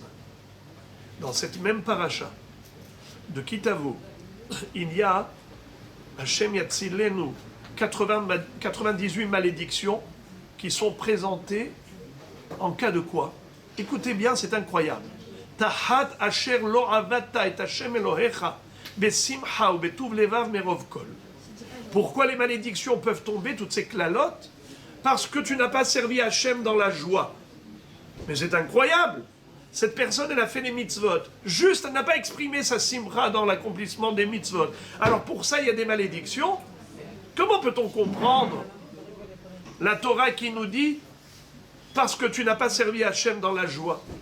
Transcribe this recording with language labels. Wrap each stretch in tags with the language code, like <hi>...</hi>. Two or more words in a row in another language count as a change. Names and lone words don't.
<fr>Dans cette même paracha de Kitavo, il y a</fr> <he>השם יצילנו,</he> <fr>98 malédictions qui sont présentées en cas de quoi? Écoutez bien, c'est incroyable.</fr> <he>תחת אשר לא עבדת את השם אלוהיך בשמחה ובטוב לבב מרוב כל.</he> <fr>Pourquoi les malédictions peuvent tomber, toutes ces clalotes? Parce que tu n'as pas servi Hashem dans la joie. Mais c'est incroyable. Cette personne, elle a fait les mitzvot. Juste, elle n'a pas exprimé sa simra dans l'accomplissement des mitzvot. Alors pour ça, il y a des malédictions. Comment peut-on comprendre la Torah qui nous dit parce que tu n'as pas servi Hashem dans la joie?</fr>